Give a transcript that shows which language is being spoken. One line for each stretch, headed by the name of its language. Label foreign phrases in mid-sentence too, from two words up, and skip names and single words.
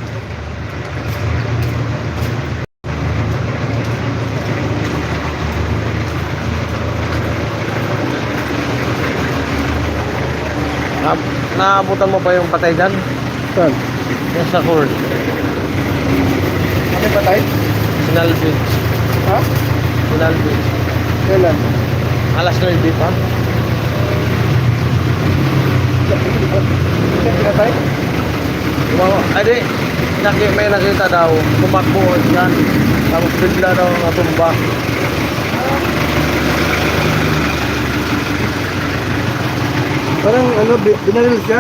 Filipino: Naabutan mo pa yung patay dyan? Saan? Yung sa court. Ano ba tayo? Sinal Beach. Ha? Sinal Beach. Kailan? Alas 9 pa. Kailan tayo? May nakita daw. Tumakbo dyan. Tapos bigla daw natumba. Parang ano, binaril siya.